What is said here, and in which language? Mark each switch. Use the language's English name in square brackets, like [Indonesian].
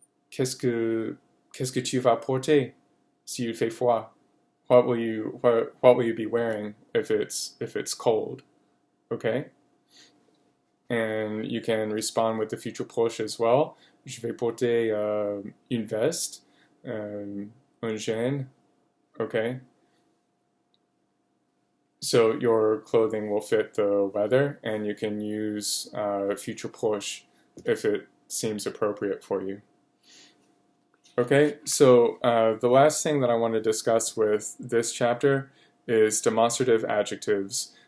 [French] Qu'est-ce que tu vas porter si il fait froid? [English] What will you be wearing if it's cold? Okay? And you can respond with the future proche as well. [French] Je vais porter une veste, un jean. [English] Okay? So your clothing will fit the weather, and you can use future proche if it seems appropriate for you. Okay, so the last thing that I want to discuss with this chapter is demonstrative adjectives.